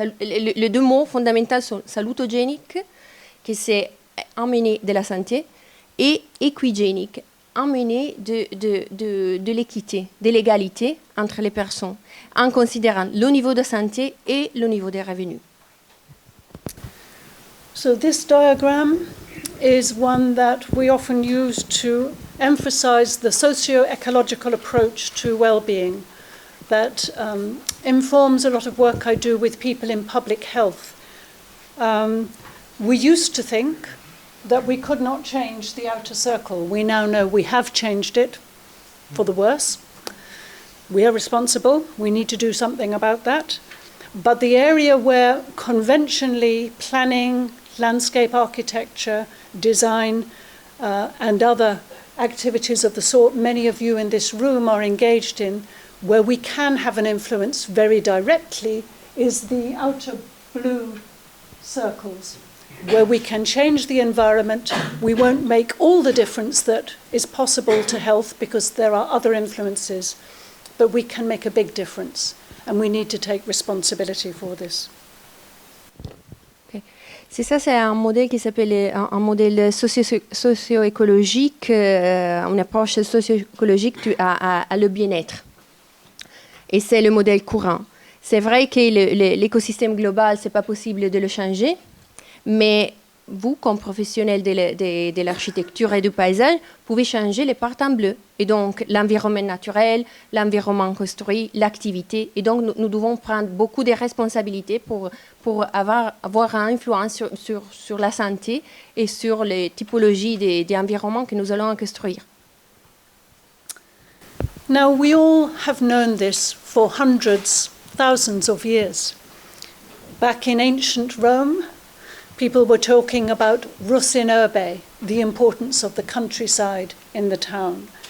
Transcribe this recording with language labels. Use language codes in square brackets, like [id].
[fr] Les deux mots fondamentaux sont salutogénique, qui c'est emmener de la santé, et équigénique, emmener de l'équité, de l'égalité entre les personnes, en considérant le niveau de santé et le niveau des revenus. [en] So this diagram is one that we often use to emphasize the socio-ecological approach to well-being that informs a lot of work I do with people in public health. We used to think that we could not change the outer circle. We now know we have changed it for the worse. We are responsible. We need to do something about that. But the area where conventionally planning, landscape architecture, design, and other activities of the sort many of you in this room are engaged in, where we can have an influence very directly, is the outer blue circles, where we can change the environment. We won't make all the difference that is possible to health because there are other influences, but we can make a big difference, and we need to take responsibility for this. Okay. [fr] C'est un modèle qui s'appelle un modèle socio-écologique, une approche socio-écologique à le bien-être. Et c'est le modèle courant. C'est vrai que l'écosystème global, ce n'est pas possible de le changer, mais vous, comme professionnel de l'architecture et du paysage, pouvez changer les parts en bleu. Et donc, l'environnement naturel, l'environnement construit, l'activité. Et donc, nous devons prendre beaucoup de responsabilités pour avoir une influence sur la santé et sur les typologies des environnements que nous allons construire. [en] Now, we all have known this for hundreds, thousands of years. Back in ancient Rome, people were talking about rus in urbe, the importance of the countryside in the town.